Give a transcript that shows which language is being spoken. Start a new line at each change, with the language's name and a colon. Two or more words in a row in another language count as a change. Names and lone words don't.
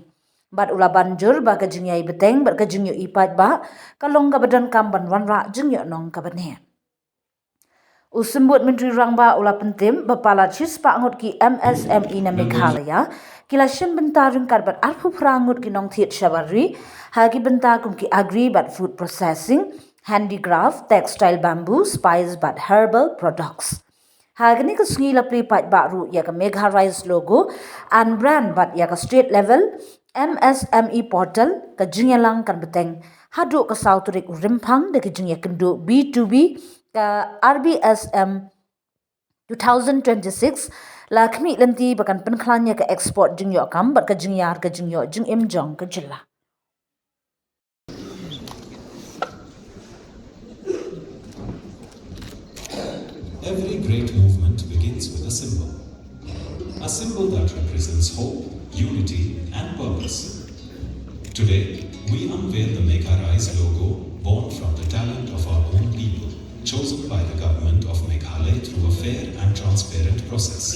Khasi: Bat ula banjur ba ka jingya ibeteng bat ka jingyo ipat ba kalong ka badan kamban wanra jingyo nong ka bane. Usimbut Menteri Rangba ula pentim bapala chispa angut ki MSME na Meghalaya kila shim benta ringkat bat arpu prangut ki nong thiet shabari hagi benta kum ki agri bat
English: food processing,
Khasi: handicraft,
English: textile bamboo,
Khasi: spice bat
English: herbal products.
Khasi: Hagani ka sungi la play pat baru ya ka Meghalaya
English: logo and brand
Khasi: bat ya ka
English: state level MSME portal
Khasi: ka jingya lang kan beteng hadu ka sauturik rimpang de ka jingya kendo B2B ka RBSM 2026 lakmi lanti bakan penklanya ka export jingyo kam bat ka jingya jing im jong ka jilla.
English: Every great movement begins with a symbol that represents hope, unity and purpose. Today, we unveil the Make Our Eyes logo born from the talent of our own people, chosen by the government of Meghalaya through a fair and transparent process.